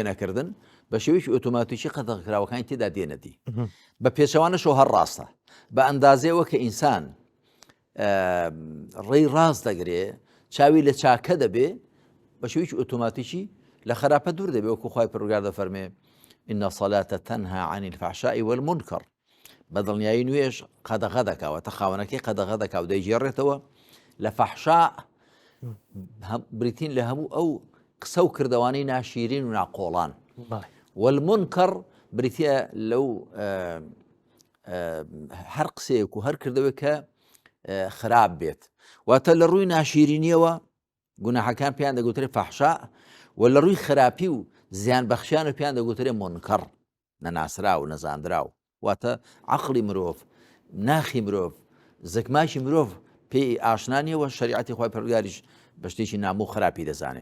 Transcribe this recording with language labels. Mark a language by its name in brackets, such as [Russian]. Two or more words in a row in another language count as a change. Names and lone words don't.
[Central Kurdish] نەکردن بە شێوەیەکی ئۆتۆماتیکی قەدەغەکراوەکانی تێدا دێنەتی بە پێچەوانەشەوە هەر ڕاستە بە ئەندازەیەوە کە ئینسان ڕێی ڕاست دەگرێ چاوی لە چاکە دەبێ بە شێوەیەکی ئۆتۆماتیکی لە خراپە دوور دەبێت وەکو خوای پەروەردگار دەفەرمێ [Arabic] إن الصلاة تنهى عن الفحشاء والمنكر [Central Kurdish] بەدڵنیایی نوێژ قەدەغە دەکاوەتە خاوەنەکەی قەدەغە دەکاو دەیگێڕێتەوە لە فەحشا بریتین لە هەموو ئەو قسە و کردەوانی ناشیرین و ناقۆڵان والمنکر بریتە لەو هەر قسەیەک و هەر کردەوەی کە خراپ بێت واتە لە ڕووی ناشیرینیەوە گوناحەکان پێیان دەگوترێت فەحشا و لە ڕووی خراپی و زیان بەخشیان و پێیان دەگوترێت منکەڕ نەناسرا و نەزاندراو واتە عەقڵی مرۆڤ ناخی مرۆڤ زەکماشی مرۆڤ پێی ئاشنانیەوە شریعەتی خوای پەروەردگاریش بە شتێکی نامۆ خراپی دەزانێت